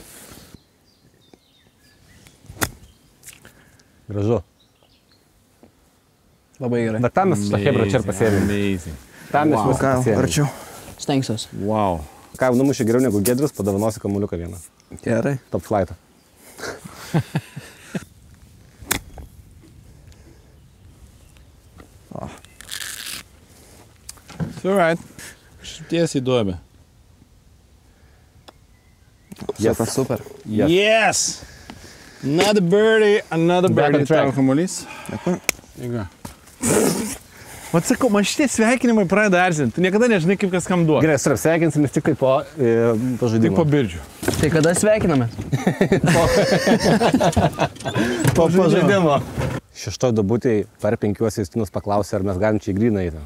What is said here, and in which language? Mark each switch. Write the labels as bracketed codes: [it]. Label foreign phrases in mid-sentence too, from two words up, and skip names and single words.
[lt] Gražu. Labai gerai. Bet tam mes tą hebrą čia ir pasėmėm. Amazing. Tam mes Ką, viską pasėmėm. arčiau. Stengsiuos. Wow. Ką jau numušė geriau negu Gedrius, padovanosi kamuliuką vieną. Gerai. [en] Top flightą. It's alright. [lt] Tiesiai duobė. Super, super. Yes. Yes! [en] Another birdie, another Back on birdie. track. [lt] Tavo kamuolys. Jėga. Vat sakau, man šitie sveikinimai pradeda erzinti. Tu niekada nežinai, kaip kas kam duoda. Gerai, sarap, sveikinsimės tik tai po Tik žaidimo. po birdžių. Tai kada sveikiname? Po žaidimo. Šeštoj dubutėj per 5 Justinas paklausė, ar mes galim čia į gryną eiti.